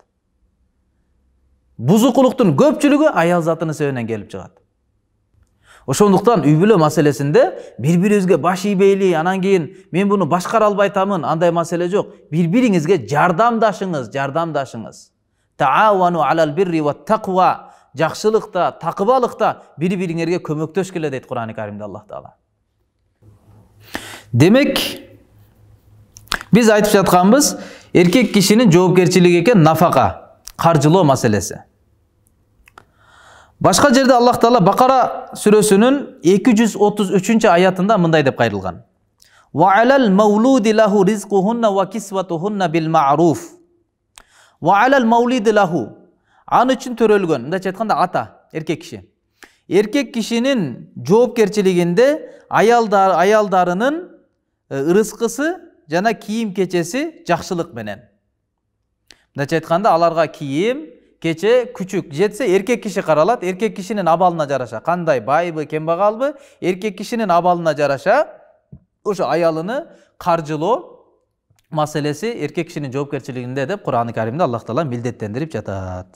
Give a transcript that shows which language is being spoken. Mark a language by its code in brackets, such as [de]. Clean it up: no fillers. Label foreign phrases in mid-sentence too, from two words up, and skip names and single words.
[ky] Бузукулуктун көпчүлүгү аял затынын себебинен келип чыгат. Ошондуктан үй бүлө маселесинде бири-бирибизге баш ийбейли, анан кийин мен буну башкара албайтамын, андай маселе жок. Бири-бириңизге жардамдашыңыз. [ar] تعاونوا على البر والتقوى. [ky] Жакшылыкта, такыбалыкта бири-бириңерге көмөктөшкүлө дейт Кур'ан-ы Каримде Аллах Таала. Демек, биз айтып жатканбыз, эркек кишинин жоопкерчилиги экен нафака, каржылоо маселеси. Башка жерде Аллах Таала Бакара сүрөсүнүн 233-аятында мындай деп кайрылган. [ar] وعلى المولود له رزقهن وكسوتهن بالمعروف. وعلى المولود له. [ky] Аны үчүн төрөлгөн, мындайча айтканда ата, эркек киши. Эркек кишинин жоопкерчилигинде аялдарынын ырыскысы жана кийим кечеси жакшылык менен. Мындайча айтканда аларга кийим, кече күчүк жетсе эркек киши каралат, эркек кишинин абалына жараша, кандай байбы, кембагалбы, эркек кишинин абалына жараша ошо аялыны каржылоо маселеси эркек кишинин жоопкерчилигинде деп Кур'ан-ы Каримде Аллах Таала милдеттендирип жатат.